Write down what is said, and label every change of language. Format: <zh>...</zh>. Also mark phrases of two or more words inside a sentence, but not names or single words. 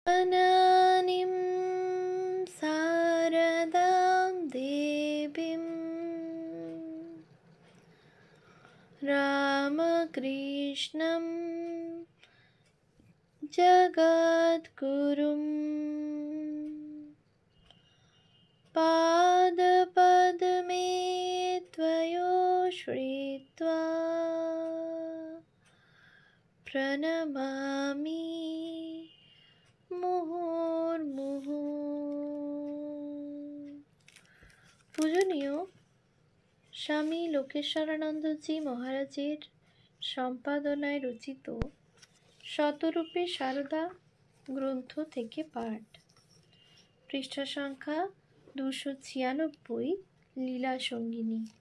<sa>अनानिं शारदां देवीं रामकृष्णं जगद्गुरुं पादपद्मे त्वयोश्रित्वा प्रणमामि মুহুর্মুহু।</sa> <bn>পূজনীয় স্বামী লোকেশ্বরানন্দজি মহারাজের সম্পাদনায় রচিত শতরূপে সারদা গ্রন্থ থেকে পাঠ, পৃষ্ঠা সংখ্যা 296, লীলা সঙ্গিনী।</bn>